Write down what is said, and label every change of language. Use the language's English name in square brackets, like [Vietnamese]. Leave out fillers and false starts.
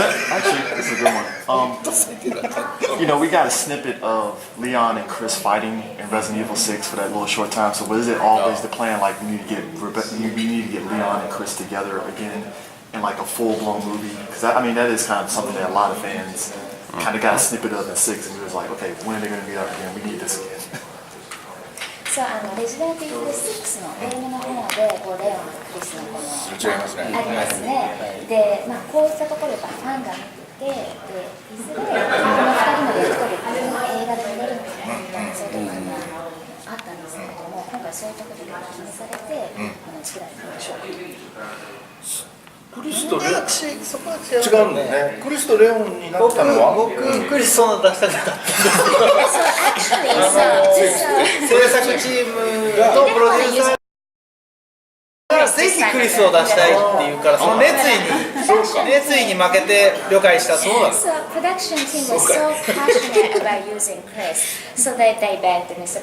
[English] Actually, this is a good one. You know, we got a snippet of Leon and Chris fighting in Resident Evil 6 for that little short time. So was it always the plan, like we need to get Leon and Chris together again in like a full-blown movie? Because I mean, that is kind of something that a lot of fans kind of got a snippet of in 6, and we was like, okay, when are they going to meet up again? We need this again. [Japanese] そうレジデントイーブル6の映画の方でこうレオンとクリスのこの違いますね。ありますね。で、こういったところでファンが見てて、でいずれこの2人のやり取りっていうのが映画で見れるみたいなそういうところがあったんですけれども、今回そういうところで気にされて、作られたんでしょうか。クリスとレオンそこは違違うんだね。クリスとレオンになったのは僕クリスそんな出したかった [English] So actually, so [Japanese] 制作チームとプロデューサーがぜひクリスを出したいっていうからその熱意に負けて了解したそうなんです [English] So production team was so passionate about using Chris, so that they begged Mr.